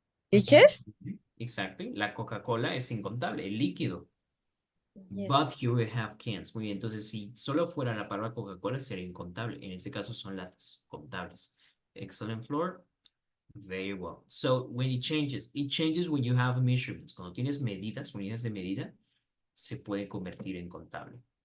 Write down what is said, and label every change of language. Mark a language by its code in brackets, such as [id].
[en] Teacher? Exactly. [es] La Coca-Cola es incontable, el líquido. [en] Yes. But here we have cans. [es] Muy bien, entonces si solo fuera la palabra Coca-Cola sería incontable. En este caso son latas contables. [en] Excellent, Flor. Very well. So when it changes when you have measurements. [es] Cuando tienes medidas, unidades de medida, se puede convertir en contable.